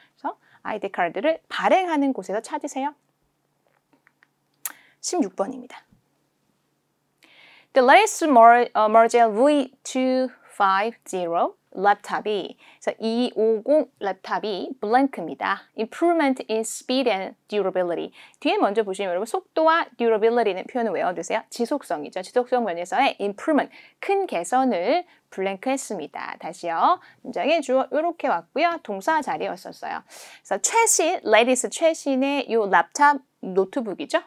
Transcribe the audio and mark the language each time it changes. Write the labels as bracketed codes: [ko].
[ko] 그래서 ID 카드를 발행하는 곳에서 찾으세요. 16번입니다. [en] The latest Mergel V250 [ko] 랩탑이, 그래서 250 랩탑이 블랭크입니다. [en] Improvement in speed and durability. [ko] 뒤에 먼저 보시면 여러분 속도와 durability는 표현을 외워두세요. 지속성이죠. 지속성 면에서의 improvement, 큰 개선을 블랭크했습니다. 다시요. 문장의 주어 이렇게 왔고요. 동사 자리였었어요. 그래서 최신, latest 최신의 이 랩탑 노트북이죠.